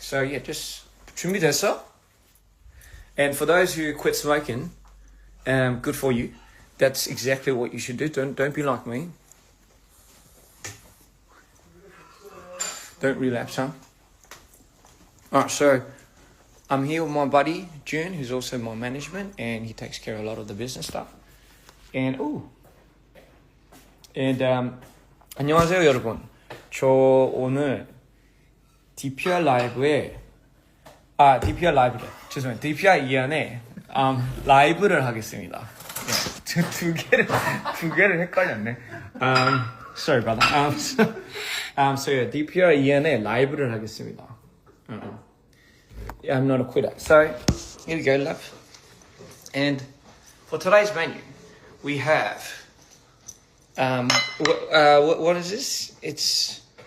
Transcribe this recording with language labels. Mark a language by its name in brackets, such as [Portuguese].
[English] So yeah, just [Korean] 준비됐어? [English] And for those who quit smoking, good for you. That's exactly what you should do. Don't be like me. Don't relapse, huh? Alright, so I'm here with my buddy June, who's also my management, and he takes care of a lot of the business stuff. [Korean] And 안녕하세요 여러분. 저 오늘 DPR 라이브에 DPR 라이브래. 죄송해요. DPR 이안에 라이브를 하겠습니다. 두 개를 헷갈렸네. [English] Sorry, brother. So yeah, [Korean] DPR 이안에 라이브를 하겠습니다. [English] I'm not a quitter. So here we go, love. And for today's menu, we have what is this?